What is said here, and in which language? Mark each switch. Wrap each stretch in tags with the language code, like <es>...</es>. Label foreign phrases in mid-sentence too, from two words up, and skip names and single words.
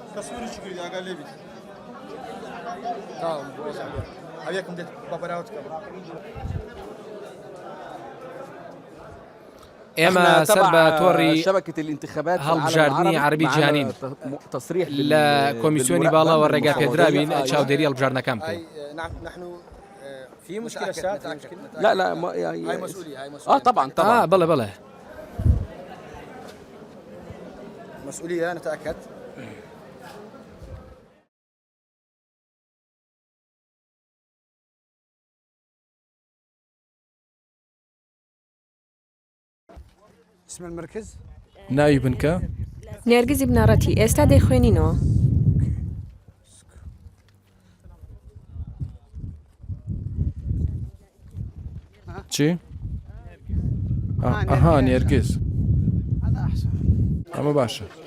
<ckb>ئێمە سەر بە تۆڕی هەڵبژاردننی عەربی جیهانین لە کۆمیسیۆنی باڵاوە ڕێگا پێدراوین چاودێری هەڵبژاردنەکان بکەین.</ckb> <ar>في مشكلة ساعات لا ما هاي مسؤولية هاي مسؤولية طبعا بلى بلى مسؤولية نتأكد. اسم المركز</ar> <ckb>ناوی بنکە نێرگزی بناڕەتی ئێستا دەیخوێنینەوە. چی؟ ئەها نێرگز ئەمە باشە.</ckb>